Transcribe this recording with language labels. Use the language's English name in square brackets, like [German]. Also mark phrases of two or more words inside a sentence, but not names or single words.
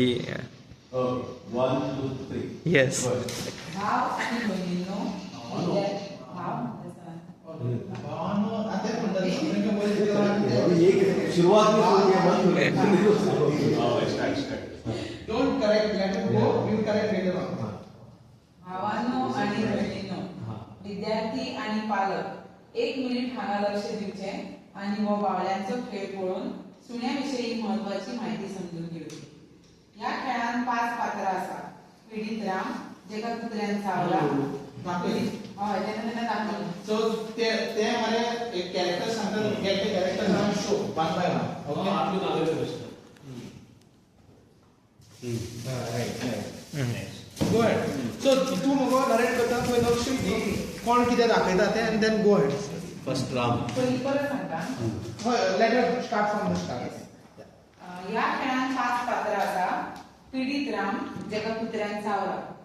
[English] 1 2 3 यस। [Hindi] शुरुआत में [English] don't correct, let it go, you correct later on. [Konkani] भावांनो आणि बहिणींनो, विद्यार्थी आणि पालक 1 मिनिट हांगा लक्ष दिवचे आणि हो बावल्यांचो खेळ पळोवन सुण्याविषयी महत्वाची माहिती समजून घेवची. या खेळान 5 पात्रां आसा. पीडित राम, जेका कुत्र्यान चावला. हय, तेन्ना दाखयलें. [English] सो [Konkani] ते मारे एक कॅरेक्टर सांगतात, [English] get the character naam show one by one. [Konkani] ओके, आपली नावे प्रश्न. [English] राइट. go ahead. [Konkani] सो तू मगो नरेट करता थंय लक्ष दी कोण कितें दाखयता तें [English] and then go ahead. first Ram. [Konkani] पयलीं परत सांगता. [English] हय, let us start from the start. [Konkani] या खेळान 5 पात्रां आसा. पीडित राम, जेका कुत्र्यान चावला.